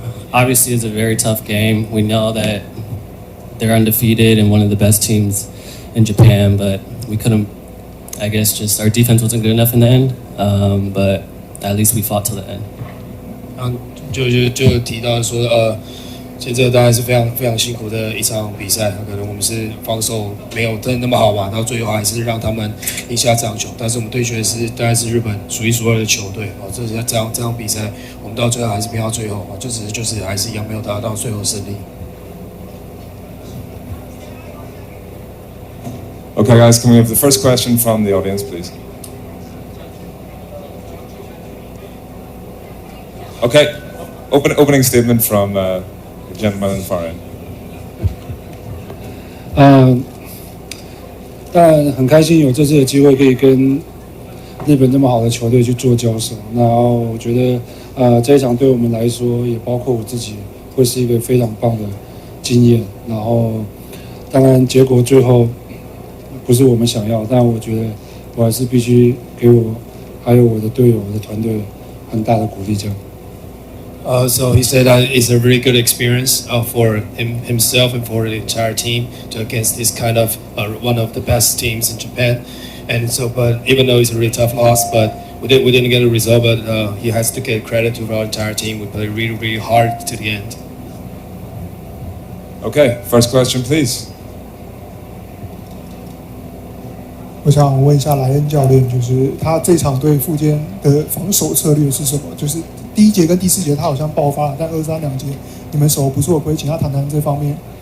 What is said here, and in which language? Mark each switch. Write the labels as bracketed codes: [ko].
[en] Obviously, it's a very tough game. We know that they're undefeated and one of the best teams in Japan, but we couldn't. I guess just our defense wasn't good enough in the end, but at least we fought till the end. [zh] 就提到说，其实这当然是非常非常辛苦的一场比赛，可能我们是防守没有真的那么好吧，到最后还是让他们赢下这场球。但是我们对决的是当然是日本数一数二的球队，这是这场比赛，我们到最后还是拼到最后，就是还是一样没有达到最后胜利。 [en] Okay, guys, can we have the first question from the audience, please? Okay, opening statement from the gentleman in the far end. [zh] 当然很开心有这次的机会可以跟日本这么好的球队去做交手。然后我觉得这一场对我们来说，也包括我自己，会是一个非常棒的经验。然后当然结果最后不是我们想要，但我觉得我还是必须给我还有我的队友、我的团队很大的鼓励。这样。 [en] So he said that it's a really good experience for himself and for the entire team to against this kind of one of the best teams in Japan. And so, but even though it's a really tough loss, but we didn't get a result. But he has to get credit to our entire team. We played really, really hard to the end. Okay, first question, please. [zh] 我想问一下莱恩教练，就是他这场对富坚的防守策略是什么？就是第一节跟第四节他好像爆发了，但2、3、2节你们守不错，可以请他谈谈这方面。